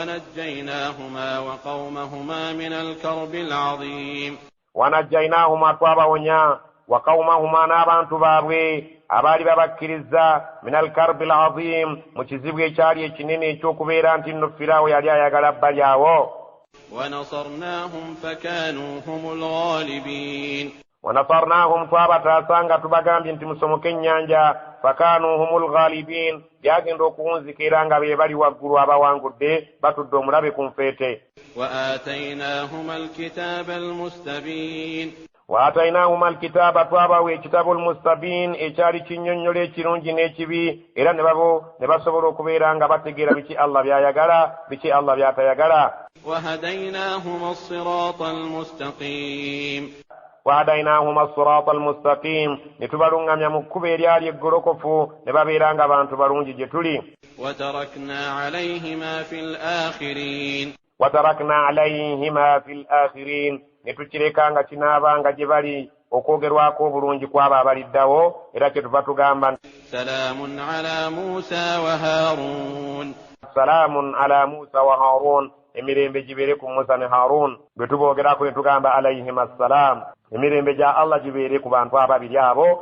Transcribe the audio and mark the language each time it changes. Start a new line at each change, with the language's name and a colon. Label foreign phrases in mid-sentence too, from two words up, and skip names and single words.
Ganda: wanajjaynahuma twabawonya
Arabic: وقومهما
Ganda: n'abantu baabwe abaali babakkiriza
Arabic: من الكرب العظيم
Ganda: mu kizibu ekyali ekinene eky'okubeera nti nno Firaawo yali ayagala balyawo. wanasarnahum twabataasa nga tubagambye nti musomoke ennyanja
Arabic: فكانوا هم الغالبين
Ganda: byagenda okuwunzika era nga be bali waggulu abawangudde batudde omulabe ku nfeete.
Arabic: وآتيناهما الكتاب
Ganda: twabawa ekitabu almustabin ekyali kinnyonnyola ekirungi n'ekibi, era ne basobola okubeera nga bategeera biki Allah byayagala biki Allah byatayagala.
Arabic: وهديناهما الصراط المستقيم
Ganda: ne tubalungamya mu kkubo eryali eggolokofu ne babeera nga bantu balungi gye tuli.
Arabic: وتركنا عليهما في الآخرين
Ganda: ne tukireka nga kinaabanga gye bali okwogerwako obulungi kwabo abaliddawo, era kyetuva tugamba salaamun
Arabic: على موسى وهارون
Ganda: emirembe gibeere ku Musa ne Harun. bwe tuboogerako ne tugamba
Arabic: عليهم السلام
Ganda: emirembe gya Allah gibeere ku bantu ababiri abo.